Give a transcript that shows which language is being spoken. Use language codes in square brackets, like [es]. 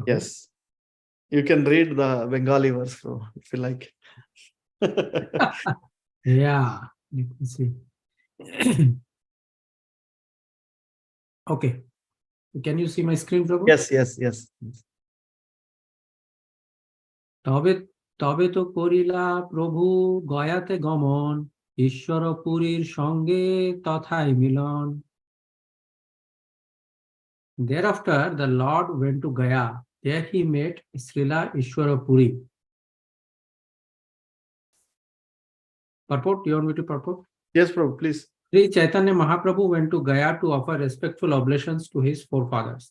[en] Yes. You can read the Bengali verse, bro, if you like. Yeah, let me see. Okay. Can you see my screen, Prabhu? Yes. [bn] তবে তবে তো করিলা প্রভু গয়াতে গমন ঈশ্বর পুরীর সঙ্গে তথায় মিলন. [en] Thereafter, the Lord went to Gaya. There he met Srila Ishwara Puri. Purport? You want me to purport? Yes, Prabhu, please. Sri Chaitanya Mahaprabhu went to Gaya to offer respectful oblations to his forefathers.